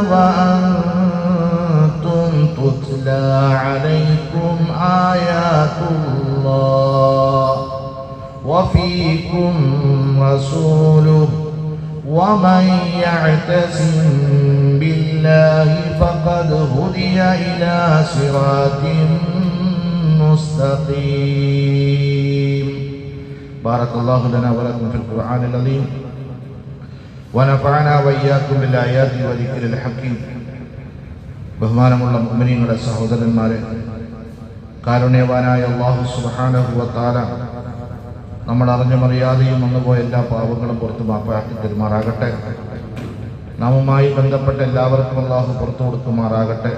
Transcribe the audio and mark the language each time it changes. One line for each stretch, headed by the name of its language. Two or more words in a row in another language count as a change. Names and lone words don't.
Arabic: وأنتم تتلى عليكم آيات الله وفيكم رسوله ومن يعتصم بالله فقد هدي إلى صراط مستقيم. بارك الله لنا ولكم في القرآن العظيم ونفعنا وإياكم بالآيات وذكر الحكيم.
Malayalam: ബഹുമാനമുള്ള മുഅ്മിനീങ്ങളുടെ സഹോദരന്മാരെ, കാരുണ്യവാനായ
Arabic: الله سبحانه وتعالى
Malayalam: നമ്മൾ അറിഞ്ഞുമറിയാതെയും വന്നുപോയ എല്ലാ പാപങ്ങളും പുറത്തു മാപ്പാക്കി തരുമാറാകട്ടെ. നാമുമായി ബന്ധപ്പെട്ട എല്ലാവർക്കും അല്ലാഹു പുറത്തു കൊടുക്കുമാറാകട്ടെ.